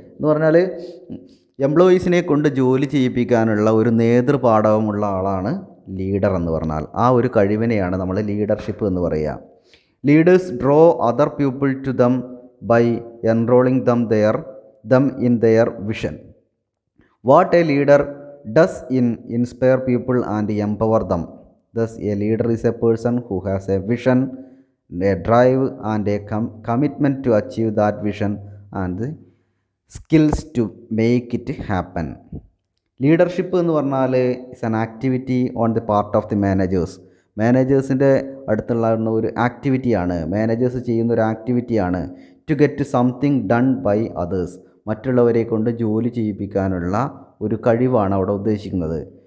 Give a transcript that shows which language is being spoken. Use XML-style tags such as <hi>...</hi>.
<ml>എന്ന് പറഞ്ഞാൽ എംപ്ലോയീസിനെ കൊണ്ട് ജോലി ചെയ്യിപ്പിക്കാനുള്ള ഒരു നേതൃപാടവമുള്ള ആളാണ് ലീഡർ എന്ന് പറഞ്ഞാൽ. ആ ഒരു കഴിവിനെയാണ് നമ്മൾ ലീഡർഷിപ്പ് എന്ന് പറയുക.</ml> <en>Leaders draw other people to them by enrolling them in their vision. What a leader does inspire people and empower them. Thus, a leader is a person who has a vision, a drive and a commitment to achieve that vision and the skills to make it happen.</en> <ml>Leadership എന്ന് പറഞ്ഞാൽ</ml> <en>It's an activity on the part of the managers.</en> <ml>മാനേജേഴ്സിൻ്റെ അടുത്തുള്ള ഒരു ആക്ടിവിറ്റിയാണ്, managers ചെയ്യുന്ന ഒരു ആക്ടിവിറ്റിയാണ്</ml> <en>To get something done by others.</en> <ml>മറ്റുള്ളവരെ കൊണ്ട് ജോലി ചെയ്യിപ്പിക്കാനുള്ള ഒരു കഴിവാണ് അവിടെ ഉദ്ദേശിക്കുന്നത്.</ml>